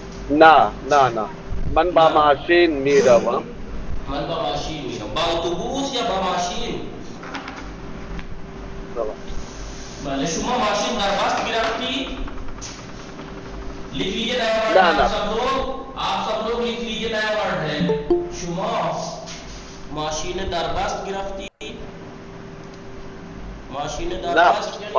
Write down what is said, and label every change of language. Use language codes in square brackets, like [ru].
[fa] نه من با ماشین میروم. من با ماشین میروم. با اتوبوس یا با ماشین؟ بله شما ماشین در بست گرفتی؟ [ur] لکھ لیجیے نیا ورڈ. آپ سب لوگ لکھ لیجیے نیا ورڈ ہے. [fa] شما ماشین در بست گرفتی؟ ماشین در بست